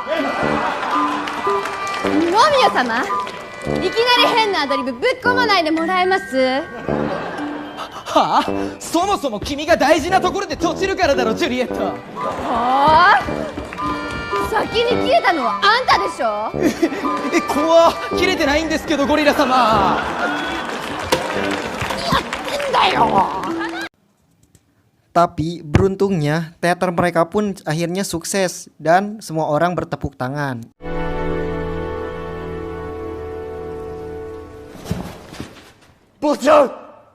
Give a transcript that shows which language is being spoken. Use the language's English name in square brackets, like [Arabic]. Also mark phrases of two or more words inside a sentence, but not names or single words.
[Japanese] ロミオ様、いきなり変なアドリブぶっ込まないでもらえます？はあ、そもそも君が大事なところで閉じるからだろジュリエット。はあ、先に切れたのはあんたでしょ。怖っ、切れてないんですけどゴリラ様。 [Indonesian] Tapi beruntungnya teater mereka pun akhirnya sukses dan semua orang bertepuk tangan. Bocah!